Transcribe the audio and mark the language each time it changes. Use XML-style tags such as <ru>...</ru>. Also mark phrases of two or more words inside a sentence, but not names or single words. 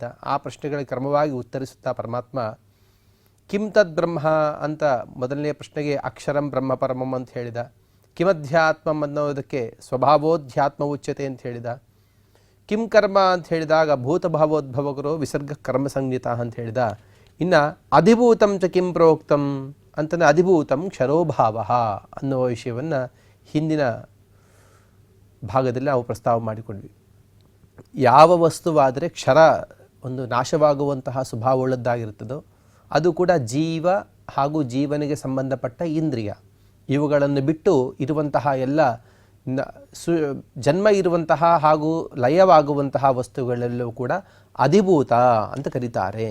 <kn>ಆ ಪ್ರಶ್ನೆಗಳಿಗೆ ಕ್ರಮವಾಗಿ ಉತ್ತರಿಸುತ್ತಾ ಪರಮಾತ್ಮ</kn> <sa>ಕಿಂ ತದ್ ಬ್ರಹ್ಮ</sa> <kn>ಅಂತ ಮೊದಲನೇ ಪ್ರಶ್ನೆಗೆ</kn> <sa>ಅಕ್ಷರಂ ಬ್ರಹ್ಮ ಪರಮಂ</sa> <kn>ಅಂತ ಹೇಳಿದ. ಕಿಮಧ್ಯಾತ್ಮಂ ಅನ್ನೋದಕ್ಕೆ</kn> <sa>ಸ್ವಭಾವೋಧ್ಯಾತ್ಮ ಉಚ್ಯತೆ</sa> <kn>ಅಂತ ಹೇಳಿದ.</kn> <sa>ಕಿಂ ಕರ್ಮ</sa> <kn>ಅಂತ ಹೇಳಿದಾಗ</kn> <sa>ಭೂತಭಾವೋದ್ಭವಕರು ವಿಸರ್ಗ ಕರ್ಮ ಸಂಜ್ಞಿತ</sa> <kn>ಅಂತ ಹೇಳಿದ. ಇನ್ನು</kn> <sa>ಅಧಿಭೂತಂ ಚ ಕಿಂ ಪ್ರೋಕ್ತಂ</sa> <kn>ಅಂತಂದರೆ</kn> <sa>ಅಧಿಭೂತಂ ಕ್ಷರೋಭಾವ</sa> <kn>ಅನ್ನುವ ವಿಷಯವನ್ನು ಹಿಂದಿನ ಭಾಗದಲ್ಲಿ ನಾವು ಪ್ರಸ್ತಾವ ಮಾಡಿಕೊಂಡ್ವಿ. ಯಾವ ವಸ್ತುವಾದರೆ ಕ್ಷರ ಒಂದು ನಾಶವಾಗುವಂತಹ ಸ್ವಭಾವವುಳ್ಳದ್ದಾಗಿರುತ್ತದೋ ಅದು ಕೂಡ ಜೀವ ಹಾಗೂ ಜೀವನಿಗೆ ಸಂಬಂಧಪಟ್ಟ ಇಂದ್ರಿಯ, ಇವುಗಳನ್ನು ಬಿಟ್ಟು ಇರುವಂತಹ ಎಲ್ಲ ಜನ್ಮ ಇರುವಂತಹ ಹಾಗೂ ಲಯವಾಗುವಂತಹ ವಸ್ತುಗಳೆಲ್ಲವೂ ಕೂಡ ಅಧಿಭೂತ ಅಂತ ಕರೀತಾರೆ.</kn>